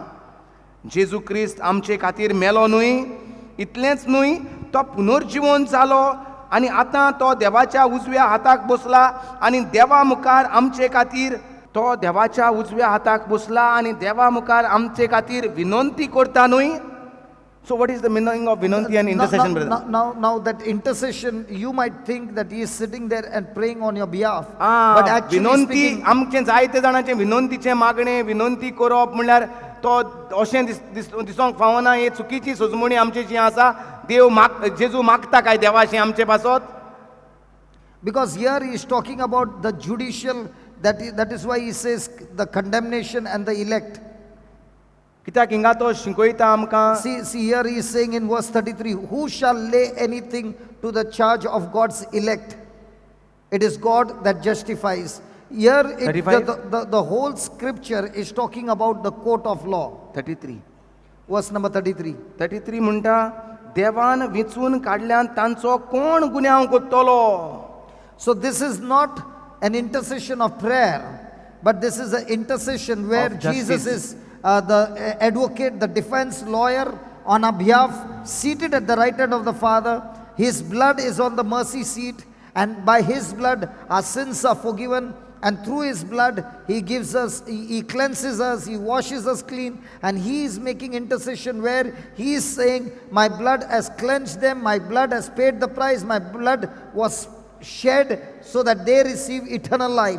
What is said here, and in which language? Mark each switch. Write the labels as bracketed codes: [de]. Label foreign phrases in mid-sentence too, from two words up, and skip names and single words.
[kok] जेजू क्रिस्त आमचे खातीर मेलो न्हय? इतलेंच न्हय, तो पुनर्जीवन जालो आनी आतां तो देवाच्या उजव्या हाताक बसला आनी देवा मुखार आमचे खातीर तो देवाच्या उजव्या हाताक बसला आनी देवा मुखार आमचे खातीर विनंती करता न्हय? [en] So what is the meaning of vinanti and intercession, brother? Now that intercession, you might think that he is sitting there and praying on your behalf. But actually विनंती speaking, [kok] आमचे जायते जाणांचे विनंतीचे मागणे विनंती करप म्हणल्यार तो अशें दिसोंक फावना. ही चुकीची सोजमणी आमची जी आसा. देव जेजू मागता काय देवाशी आमचे पासत? [en] because here he is talking about the judicial, that is why he says the condemnation and the elect. [kok] कित्याक हिंगा तो शिकयता आमकां. [en] See here he is saying in verse 33, who shall lay anything to the charge of God's elect? It is God that justifies. Here the whole scripture is talking about the court of law. 33. Verse number 33. [kok] 33 म्हणटा देवान विचून काडल्यान तांचो कोण गुन्यांव करतलो? [en] So this is not an intercession of prayer, but this is an intercession where Of justice. Jesus is the advocate, the defense lawyer on our behalf, seated at the right hand of the Father. His blood is on the mercy seat, and by his blood our sins are forgiven, and through his blood he gives us, he cleanses us, he washes us clean, and he is making intercession where he is saying, my blood has cleansed them, my blood has paid the price, my blood was shed so that they receive eternal life.